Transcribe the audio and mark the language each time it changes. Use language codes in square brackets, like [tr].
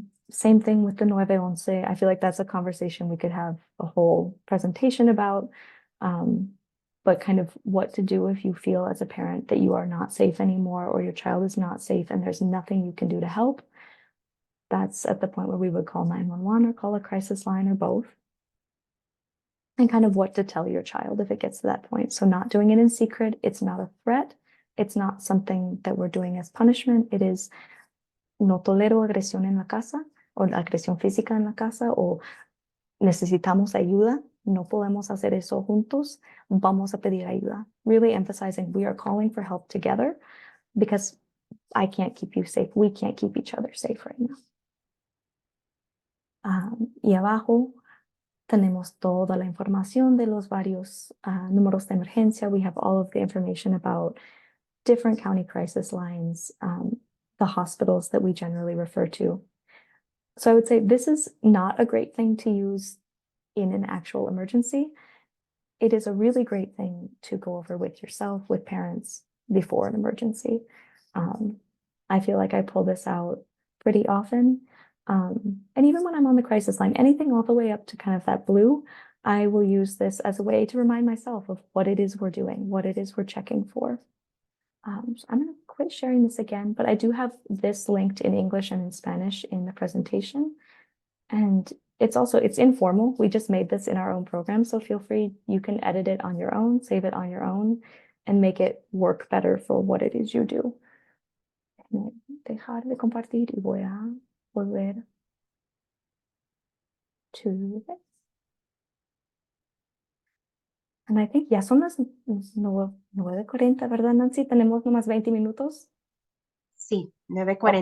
[en] Same thing with the 911. I feel like that's a conversation we could have a whole presentation about, but kind of what to do if you feel as a parent that you are not safe anymore or your child is not safe and there's nothing you can do to help. That's at the point where we would call 911 or call a crisis line or both. And kind of what to tell your child if it gets to that point. So not doing it in secret. It's not a threat. It's not something that we're doing as punishment. [es] It is, no tolero agresión en la casa, o la agresión física en la casa, o necesitamos ayuda. No podemos hacer eso juntos. Vamos a pedir ayuda. [en] Really emphasizing we are calling for help together, because I can't keep you safe. We can't keep each other safe right now. [es] Y abajo tenemos toda la información de los varios números de emergencia. [en] We have all of the information about different county crisis lines, the hospitals that we generally refer to. So I would say this is not a great thing to use in an actual emergency. It is a really great thing to go over with yourself, with parents before an emergency. I feel like I pull this out pretty often. And even when I'm on the crisis line, anything all the way up to kind of that blue, I will use this as a way to remind myself of what it is we're doing, what it is we're checking for. So I'm going to quit sharing this again, but I do have this linked in English and in Spanish in the presentation. And it's informal. We just made this in our own program. So feel free, you can edit it on your own, save it on your own, and make it work better for what it is you do. [es] Dejar de compartir y voy a volver [en] to this. And I think [es] ya son las 9:40, ¿verdad, Nancy? Tenemos nomás 20 minutos. Sí, 9:40.